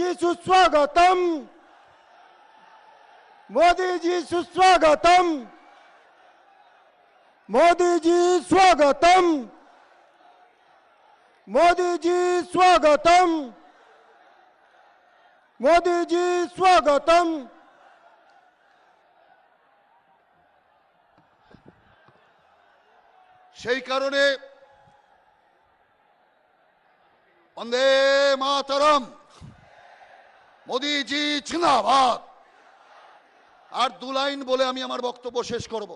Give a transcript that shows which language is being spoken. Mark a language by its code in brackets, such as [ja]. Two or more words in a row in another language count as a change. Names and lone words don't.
[hi] सुस्वागतम, मोदी जी सुस्वागतम, मोदी जी स्वागतम, मोदी जी स्वागतम, मोदी जी स्वागतम। [bn] সেই কারণে [sa] वन्दे मातरम्, [hi] मोदीजी जिंदाबाद। [bn] আর দু লাইন বলে আমি আমার বক্তব্য শেষ করব।